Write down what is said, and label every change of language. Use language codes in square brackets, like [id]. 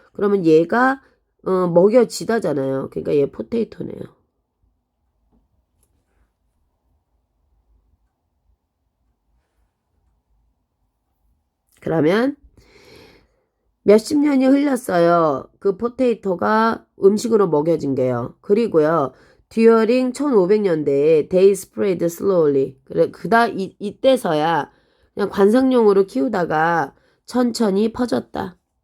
[ko] 그러면 얘가 먹여지다잖아요. 그러니까 얘 포테이토네요. 그러면 몇십 년이 흘렸어요. 그 포테이토가 음식으로 먹여진 게요. 그리고요. [en] during [ko] 1500년대에 [en] they spread slowly. [ko] 그래 이때서야 그냥 관상용으로 키우다가 천천히 퍼졌다.